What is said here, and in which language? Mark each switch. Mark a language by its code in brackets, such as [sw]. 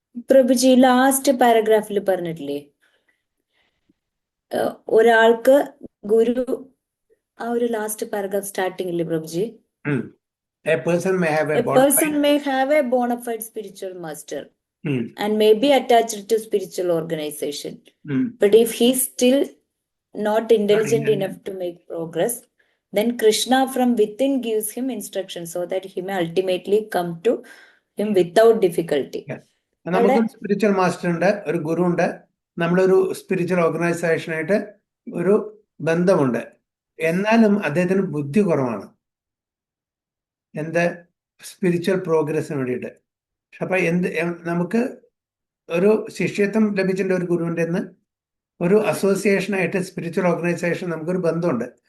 [ml] പ്രഭുജി last പാരഗ്രാഫിൽ പറഞ്ഞിട്ടില്ലേ, ഒരാൾക്ക് ഗുരു, ആ ഒരു last paragraph സ്റ്റാർട്ടിംഗില്ലേ പ്രഭുജി, [en] A person may have a person may have a bona fide spiritual master and may be attached to spiritual organization, but if he's still not intelligent enough to make progress, then Krishna from within gives him instructions so that he may ultimately come to him without difficulty. [ml] നമുക്കൊരു spiritual master ഉണ്ട്, ഒരു ഗുരു ഉണ്ട്, നമ്മളൊരു spiritual ഓർഗനൈസേഷനായിട്ട് ഒരു ബന്ധമുണ്ട്. എന്നാലും അദ്ദേഹത്തിന് ബുദ്ധി കുറവാണ് സ്പിരിച്വൽ പ്രോഗ്രസിന് വേണ്ടിയിട്ട്. അപ്പൊ നമുക്ക് ഒരു ശിഷ്യത്വം ലഭിച്ചിട്ടുണ്ട് ഒരു ഗുരുവിൻ്റെ നിന്ന്, ഒരു അസോസിയേഷനായിട്ട് സ്പിരിച്വൽ ഓർഗനൈസേഷൻ നമുക്കൊരു ബന്ധമുണ്ട്.